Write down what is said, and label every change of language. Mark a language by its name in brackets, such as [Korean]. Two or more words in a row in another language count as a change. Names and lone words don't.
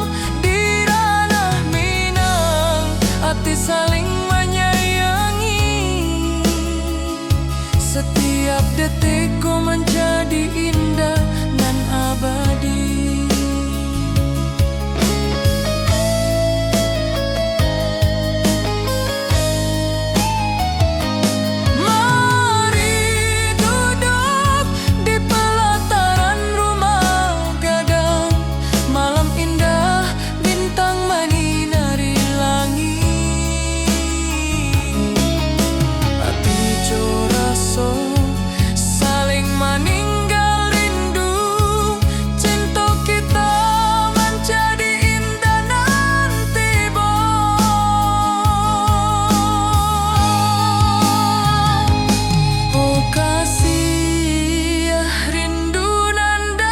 [Indonesian] Di ranah Minang hati saling menyayangi, setiap detik kau menjadi indah dan abadi. Mari duduk di pelataran rumah gadang, malam indah bintang menyinari langit. [Minangkabau] Hati jo raso saling meninggal rindu, cinta kita menjadi indah nanti oh kasih rindu nan